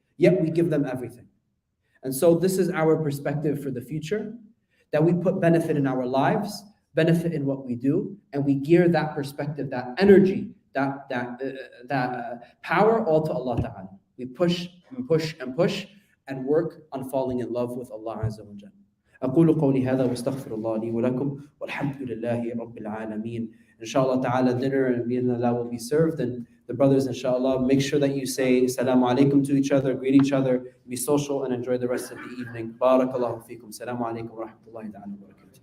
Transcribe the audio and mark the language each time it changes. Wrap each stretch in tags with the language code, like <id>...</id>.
<en>Yet we give them everything. And so this is our perspective for the future, that we put benefit in our lives, benefit in what we do, and we gear that perspective, that energy, that power all to Allah Ta'ala. We push and push and push and work on falling in love with Allah Azza wa Jalla.</en> <ar>أقول قولي هذا واستغفر الله لي ولكم والحمد لله رب العالمين.</ar> <en>Inshallah ta'ala, dinner and bi'idhnillah will be served, and the brothers, inshallah, make sure that you say Assalamu alaikum to each other, greet each other, be social, and enjoy the rest of the evening. Barakallahu feekum.</en> <ar>Assalamu alaikum wa rahmatullahi ta'ala wa barakatuh.</ar>